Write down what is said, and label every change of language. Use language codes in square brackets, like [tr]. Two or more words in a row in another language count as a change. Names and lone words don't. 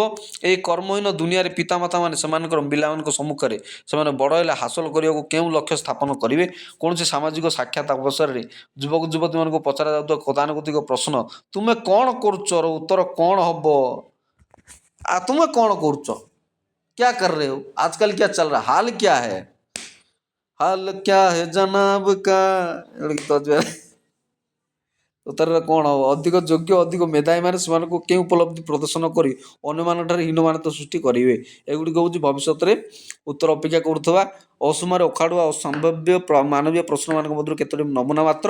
[or] ଏହି କର୍ମହୀନ ଦୁନିଆରେ ପିତାମାତାମାନେ ସେମାନଙ୍କର ପିଲାମାନଙ୍କ ସମ୍ମୁଖରେ ସେମାନେ ବଡ଼ ହେଲେ ହାସଲ କରିବାକୁ କେଉଁ ଲକ୍ଷ୍ୟ ସ୍ଥାପନ କରିବେ? କୌଣସି ସାମାଜିକ ସାକ୍ଷାତ ଅବସରରେ ଯୁବକ ଯୁବତୀମାନଙ୍କୁ ପଚରାଯାଉଥିବା ଗତାନୁଗତିକ ପ୍ରଶ୍ନ, ତୁମେ କ'ଣ କରୁଛର ଉତ୍ତର କ'ଣ ହେବ? ତୁମେ କ'ଣ କରୁଛ? [hi] क्या कर रहे हो? आजकल क्या चल रहा? हाल क्या है? हाल क्या है जनाब का? [or] ଗୋଟେ ଗୀତ ଅଛି। ଉତ୍ତରରେ କ'ଣ ହେବ? ଅଧିକ ଯୋଗ୍ୟ ଅଧିକ ମେଧାବୀମାନେ ସେମାନଙ୍କୁ କେଉଁ ଉପଲବ୍ଧି ପ୍ରଦର୍ଶନ କରି ଅନ୍ୟମାନଙ୍କଠାରେ ହୀନମାନତା ସୃଷ୍ଟି କରିବେ? ଏଗୁଡ଼ିକ ହେଉଛି ଭବିଷ୍ୟତରେ ଉତ୍ତର ଅପେକ୍ଷା କରୁଥିବା ଅସୁମାରୀ ଅଖାଡ଼ୁଆ ଅସମ୍ଭାବ୍ୟ ମାନବୀୟ ପ୍ରଶ୍ନମାନଙ୍କ ମଧ୍ୟରୁ କେତୋଟି ନମୁନା ମାତ୍ର।